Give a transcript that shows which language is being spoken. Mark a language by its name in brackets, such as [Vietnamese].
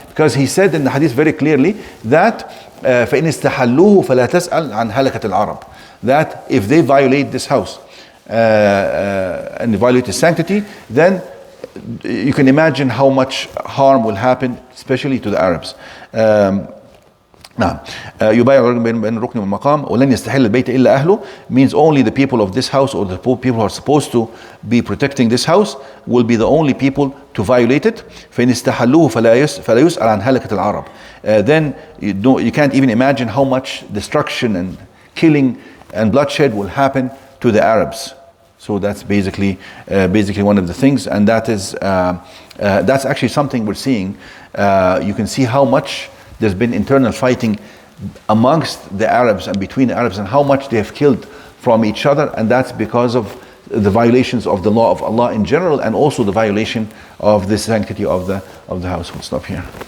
[English] Because He said in the hadith very clearly that [Arabic] فَإِنِ اسْتَحَلُّوهُ فَلَا تَسْأَلْ عَنْ هَلَكَةِ الْعَرَبِ, [English] that if they violate this house and violate its sanctity, then you can imagine how much harm will happen, especially to the Arabs. [Arabic] نعم يبايع بين الركن والمقام ولن يستحل البيت إلا أهله [English] means only the people of this house or the people who are supposed to be protecting this house will be the only people to violate it. [Arabic] فإن استحلوه فلا يسأل عن هلكة العرب. [English] Then you can't even imagine how much destruction and killing and bloodshed will happen to the Arabs. So that's basically one of the things, and that is that's actually something we're seeing. You can see how much there's been internal fighting amongst the Arabs and between the Arabs, and how much they have killed from each other, and that's because of the violations of the law of Allah in general, and also the violation of the sanctity of the house. We'll stop here.